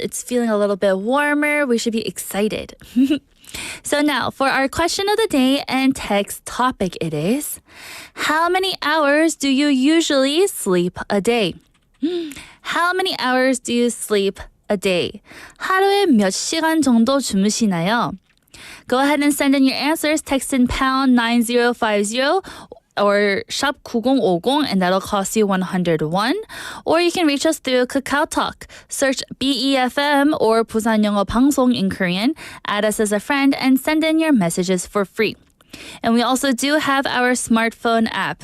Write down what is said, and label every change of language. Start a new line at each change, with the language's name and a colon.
English: It's feeling a little bit warmer. We should be excited. So now, for our question of the day and text topic, it is, how many hours do you usually sleep a day? How many hours do you sleep a day?
Korean: 하루에 몇 시간 정도 주무시나요?
English: Go ahead and send in your answers. Text in pound 9050 or shop 9050, and that'll cost you 101. Or you can reach us through Kakao Talk. Search BEFM or
Korean: 부산영어방송
English: in Korean. Add us as a friend and send in your messages for free. And we also do have our smartphone app.